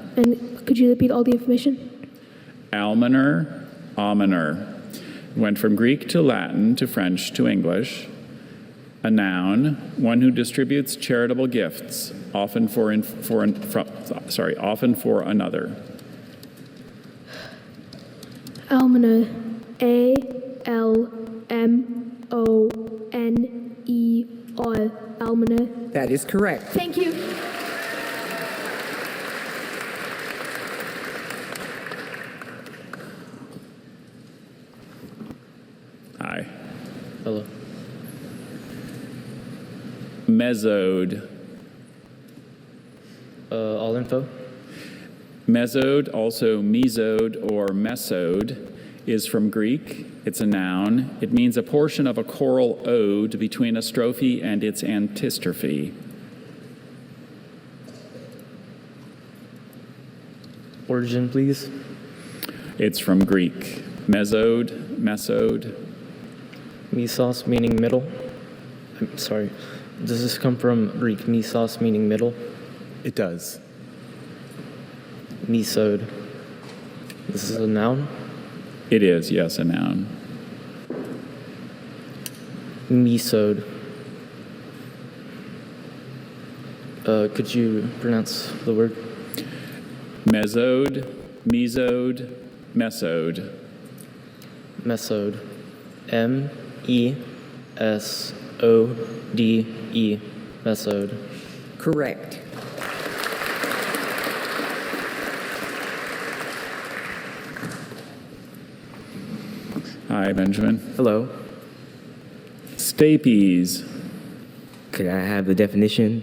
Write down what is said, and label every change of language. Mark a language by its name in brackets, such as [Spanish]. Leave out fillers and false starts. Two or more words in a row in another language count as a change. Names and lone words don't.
[English] And could you repeat all the information? Almoner, almoner. Went from Greek to Latin to French to English. A noun, one who distributes charitable gifts, often for another. Almoner. A-L-M-O-N-E-R. Almoner. That is correct. Thank you. Hi. Hello. Mesode. All info? Mesode, also mesode or mesode, is from Greek. It's a noun. It means a portion of a choral ode between a strophe and its antistrophe. Origin, please. It's from Greek. Mesode, mesode. Mesos meaning middle. I'm sorry. Does this come from Greek mesos meaning middle? It does. Mesode. This is a noun? It is, yes, a noun. Mesode. Could you pronounce the word? Mesode, mesode, mesode. Mesode. M-E-S-O-D-E. Mesode. Correct. Hi, Benjamin. Hello. Stapes. Could I have the definition?